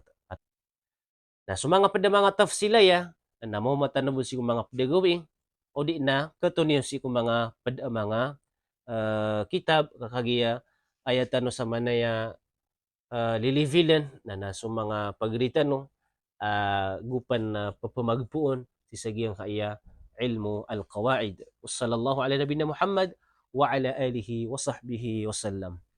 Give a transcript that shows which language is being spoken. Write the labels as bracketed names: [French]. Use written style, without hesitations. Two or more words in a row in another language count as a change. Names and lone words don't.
[Maranao] Na so mga pada mga tafsilaya na mo matanong si mga pedagawing o di na katuniyo si mga pada mga kitab kakagiya ayatan no sa manaya lilivilan na naso mga pagritan no gupan na papamagpuon si sagiyang kaya [Arabic] علم القواعد. وصلى الله على نبينا محمد وعلى آله وصحبه وسلم.